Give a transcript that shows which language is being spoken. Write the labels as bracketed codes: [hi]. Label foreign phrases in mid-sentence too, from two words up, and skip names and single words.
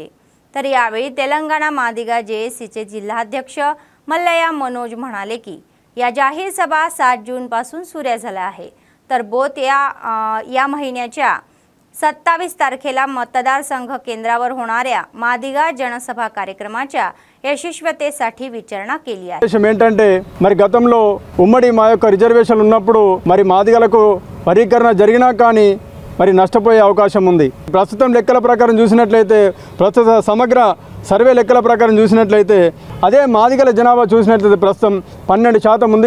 [mr] तर यावेळी तेलंगणा मादिगा जेएसीचे जिल्हाध्यक्ष मल्लय्या मनोज म्हणाले की या जाहीर सभा 7 जूनपासून सुरू झाल्या आहे. तर बोथ या महिन्याच्या 27 तारखेला मतदारसंघ केंद्रावर होणाऱ्या मादिगा जनसभा कार्यक्रमाच्या యశస్వితేसाठी विचारण केली आहे. [te] విషయం ఏంటంటే మరి గతంలో ఉమ్మడి మా యొక్క రిజర్వేషన్లు ఉన్నప్పుడు మరి మాదిగలకు వర్గీకరణ జరిగినా కానీ మరి నష్టపోయే అవకాశం ఉంది. ప్రస్తుతం లెక్కల ప్రకారం చూసినట్లయితే ప్రస్తుత సమగ్ర సర్వే లెక్కల ప్రకారం చూసినట్లయితే అదే మాదిగల జనాభా చూసినట్లయితే ప్రస్తుతం 12% ఉంది.